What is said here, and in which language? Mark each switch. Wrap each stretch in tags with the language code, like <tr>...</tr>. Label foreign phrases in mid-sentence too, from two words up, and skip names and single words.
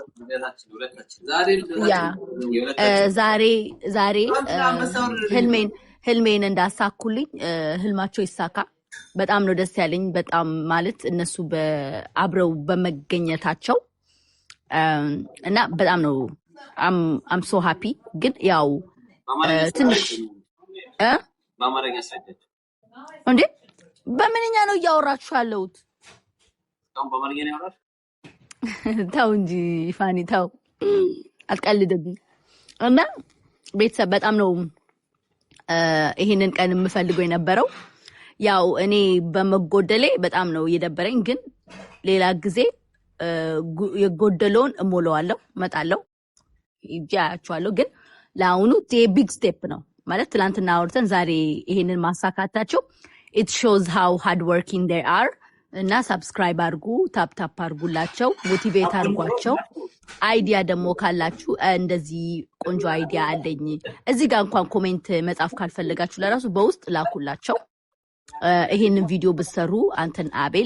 <am>ያ ዛሬ ህልሜን እንዳሳኩልኝ ህልማቸው ይሳካ በጣም ነው ደስ ያለኝ በጣም ማለት እነሱ በአብረው በመገኘታቸው እና በጣም ነው</am> <en>I'm so happy</en> <am>ግን ያው ትንሽ በአማርኛ አስረዳች እንዴ በምንኛ ነው ያወራችሁ ያለውት በአማርኛ ነው ያወራሽ ታው እንጂ ፋኒ ታው አትቀልድብኝ እና ቤተሰብ በጣም ነው ይሄንን ቀን የምፈልገው የነበረው ያው እኔ በመጎደሌ በጣም ነው የደበረኝ ግን ሌላ ጊዜ የጎደለውን እሞላዋለሁ መጣለው ይጃቻለሁ ግን ለአሁኑ</am> <en>big step</en> <am>ነው ማለት ትላንትና አውርተን ዛሬ ይሄንን ማሳካታቸው</am> <en>it shows how hard working they are</en> <am>እና ሰብስክራይብ አድርጉ ታፕ አድርጉላቸው ሞቲቬት አድርጓቸው አይዲያ ደግሞ ካላችሁ እንደዚህ ቆንጆ አይዲያ አለኝ እዚህ ጋር እንኳን ኮሜንት መጻፍ ካልፈለጋችሁ ለራሱ በውስጥ ላኩላቸው ይሄንን ቪዲዮ ብትሰሩ አንተን አቤል</am>